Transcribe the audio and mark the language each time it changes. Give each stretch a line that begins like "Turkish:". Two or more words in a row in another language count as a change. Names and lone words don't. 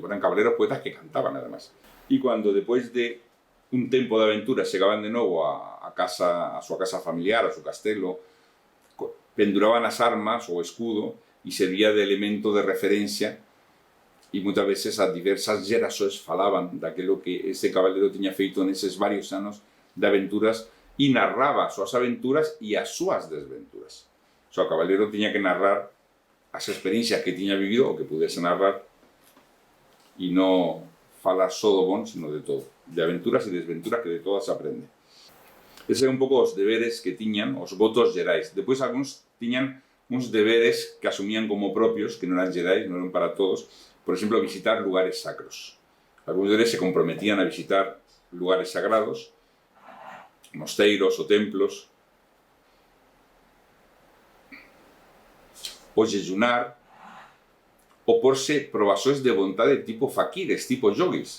Spanish: Eran caballeros poetas que cantaban, además. Y cuando después de un tiempo de aventura llegaban de nuevo a su casa familiar, a su castelo, penduraban las armas o escudo y servía de elemento de referencia, y muchas veces a diversas gerações falaban daquilo que ese caballero
Galician: tenía feito neses varios anos
Spanish: de aventuras y narraba sus aventuras y
Galician: as súas desventuras.
Spanish: O sea, o caballero tenía que narrar as experiencias que tenía vivido o que pudiese narrar y no
Galician: falar só do bon,
Spanish: sino de todo, de aventuras y desventuras que de todas se aprende.
Galician: Esos eran un pouco os deberes que tiñan, os votos xerais. Despois algúns tiñan uns deberes que asumían como propios, que non eran xerais, non eran para todos. Por exemplo, visitar lugares sacros.
Spanish: Algunos deberes se comprometían a visitar lugares sagrados,
Galician: mosteiros o templos, o jejunar, o porse provações de vontade tipo faquires, tipo yogis.